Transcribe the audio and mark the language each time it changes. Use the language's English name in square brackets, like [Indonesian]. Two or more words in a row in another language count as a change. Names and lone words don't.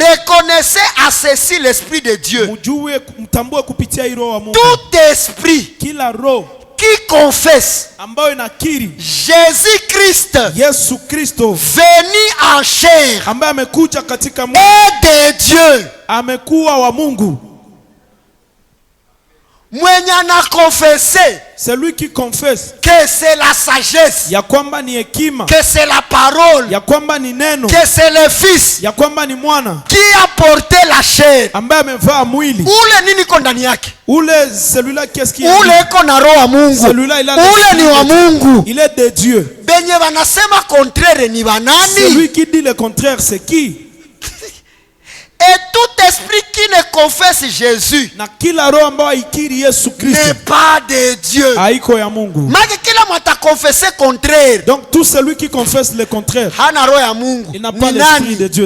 [French] Reconnaissez à ceci l'esprit de Dieu. Tout esprit qui confesse Jésus-Christ venu en chair et de Dieu. [Swahili] Mwenye na confesse, [French] celui qui confesse que c'est la sagesse, [Swahili] ya kwamba ni hekima, [French] que c'est la parole, [Swahili] ya kwamba ni neno, [French] que c'est le fils, [Swahili] ya kwamba ni mwana, [French] qui a porté la chair, [Swahili] ambaye amevaa mwili. Ule nini iko ndani yake? [French] Ule celui-là qu'est-ce qu'il est? [Swahili] Ule iko na roho ya Mungu. [French] Celui-là il a [Swahili] ule ni wa Mungu. [French] Il est de Dieu. [Swahili] Benye wanasema contraire ni banani? [French] Celui qui dit le contraire c'est qui? Et tout esprit qui ne confesse Jésus n'est pas de Dieu. [Swahili] Maki kila mata confesse contraire. [French] Donc tout celui qui confesse le contraire, il n'a pas l'esprit de Dieu.